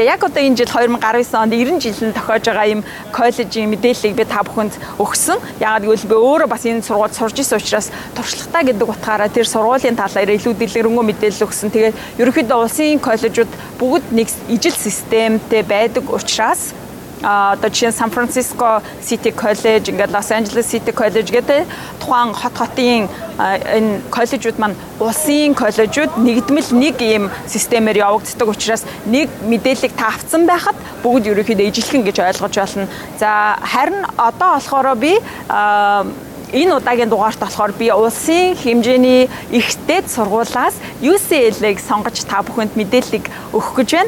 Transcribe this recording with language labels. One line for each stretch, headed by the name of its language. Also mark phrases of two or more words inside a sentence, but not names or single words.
Mongolian: Яг одоо энэ жил 2019 онд 90 жилийн тохиож байгаа юм коллежийн мэдээллийг би та бүхэнд өгсөн. Яагаад гэвэл би өөрөө бас энэ сургуульд сурж исэн учраас туршлагатай гэдэг утгаараа тэр сургуулийн талаар илүү дэлгэрэнгүй мэдээлэл өгсөн. Тэгээд ерөнхийдөө улсын коллежууд бүгд нэг ижил системтэй байдаг учраас одоо жишээ нь San Francisco City College, ингээд Los Angeles City College гэдэг тухайн хотын энэ коллежууд маань улсын коллежууд нэгдмэл нэг ийм системээр явагддаг учраас нэг мэдээллийг та авсан байхад бүгд ерөнхийдөө ижилхэн гэж ойлгож байна. За харин одоо болохоор би энэ удаагийн дугаарт болохоор би улсын хэмжээний ихтэй сургуулиас UCLA-г сонгож та бүхэнд мэдээллийг өгөх гэж байна.